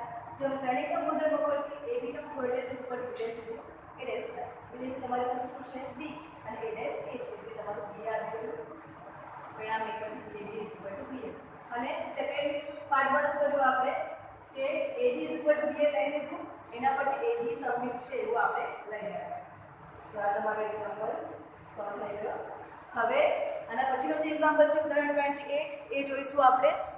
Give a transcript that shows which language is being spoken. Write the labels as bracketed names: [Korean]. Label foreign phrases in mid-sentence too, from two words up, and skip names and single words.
[Gujarati] જો શ્રેણીના ગુણધર્મો પરથી ab નો [English] whole dash is equal to b dash into a dash [Gujarati] થાય. [English] b dash [Gujarati] તમારી પાસે શું છે b અને [English] a dash [Gujarati] a છે એટલે તમારું b આવી ગયું. પરિણામ એક પરથી ab [English] is equal to ba. [Gujarati] અને [English] second part [Gujarati] શું કર્યું આપણે કે AB = BA લઈ લીધું, એના પરથી AB સબમિટ છે એવું આપણે લઈ આવ્યા. તો આ તમારો [English] example solve [Gujarati] થઈ ગયો. હવે આના પછીનો જે એક્ઝામ્પલ છે ઉદાહરણ 28 એ જોઈશું આપણે.